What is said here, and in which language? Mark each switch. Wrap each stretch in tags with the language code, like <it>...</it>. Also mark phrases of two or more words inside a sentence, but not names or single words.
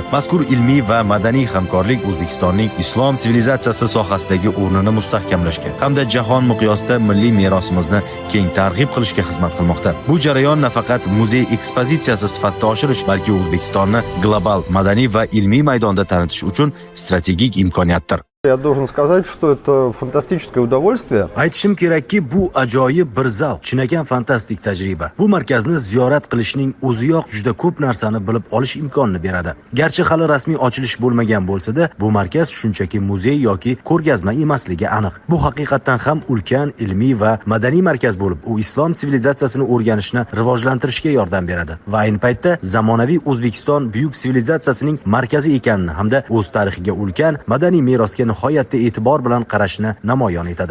<uz>Mazkur ilmiy va madaniy hamkorlik O'zbekistonning islom sivilizatsiyasi sohasidagi o'rnini mustahkamlashga hamda jahon miqyosida milliy merosimizni keng targ'ib qilishga xizmat qilmoqda. Bu jarayon nafaqat muzey ekspozitsiyasi sifatida oshirish, balki O'zbekistonni global madaniy va ilmiy maydonda tanitish uchun strategik imkoniyatdir.</uz> <ru>Я должен сказать, что это фантастическое удовольствие.</ru> <uz>Aytishim kerakki, bu ajoyib bir zavq, chinakam fantastik tajriba. Bu markazni ziyorat qilishning o'ziyoq juda ko'p narsani bilib olish imkonini beradi. Garchi hali rasmiy ochilish bo'lmagan bo'lsa-da, bu markaz shunchaki muzey yoki ko'rgazma emasligi aniq. Bu haqiqatan ham ulkan ilmiy va madaniy markaz bo'lib, u islom sivilizatsiyasini o'rganishni rivojlantirishga yordam beradi va ayni paytda zamonaviy O'zbekiston buyuk sivilizatsiyasining markazi ekanini hamda o'z tarixiga ulkan madaniy merosga nihoyatda e'tibor bilan qarashni namoyon etadi.</uz>